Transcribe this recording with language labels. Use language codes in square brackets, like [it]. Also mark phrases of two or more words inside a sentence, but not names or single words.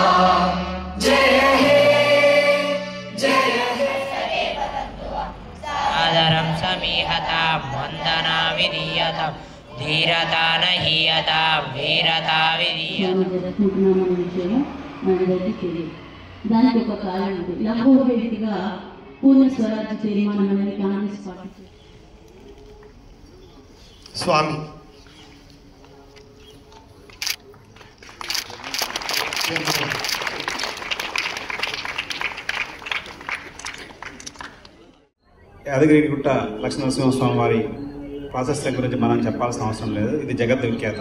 [hi] जय हे [sa] आदरं समीहता वंदना विधीयता धीरता न हीयता वीरता विधीयता। [te] దానికి ఒక కారణం ఉంది. లఘువ వ్యక్తిగా పూర్ణ స్వరాజ్య తీర్మానం అనేది కాంగ్రెస్ పార్టీ स्वामी యాదగిరిగుట్ట లక్ష్మీనరసింహస్వామి వారి ప్రాశస్త్యం గురించి మనం చెప్పాల్సిన అవసరం లేదు, ఇది జగత్ విఖ్యాతం.